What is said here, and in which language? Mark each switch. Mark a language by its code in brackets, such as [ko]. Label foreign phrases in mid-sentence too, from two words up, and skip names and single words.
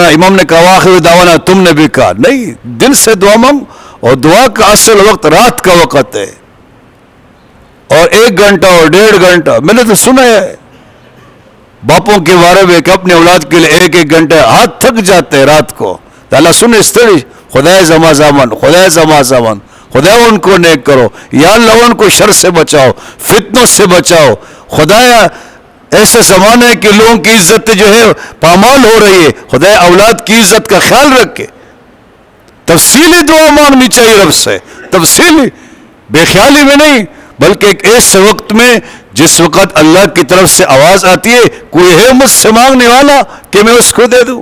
[ur] امام نے کہا [ar] آخر دعوانا، [ur] تم نے بھی کہا نہیں، دل سے دعا مانگ. اور دعا کا اصل وقت رات کا وقت ہے، اور 1 گھنٹہ اور 1.5 گھنٹہ. میں نے تو سنا ہے باپوں کے بارے میں کہ اپنے اولاد کے لیے 1 گھنٹہ ہاتھ تھک جاتے ہیں رات کو. تو اللہ سنے [ps] استری خدای زما زامن، خدای زما زامن، [ur] خدا ان کو نیک کرو، یا اللہ ان کو شر سے بچاؤ، فتنوں سے بچاؤ. خدایا ایسے زمانے ہے کہ لوگوں کی عزت جو ہے پامال ہو رہی ہے، خدا اولاد کی عزت کا خیال رکھے. تفصیلی دعا مانگنی چاہیے رب سے، تفصیلی، بے خیالی میں نہیں، بلکہ ایک ایسے وقت میں جس وقت اللہ کی طرف سے آواز آتی ہے کوئی ہے مجھ سے مانگنے والا کہ میں اس کو دے دوں.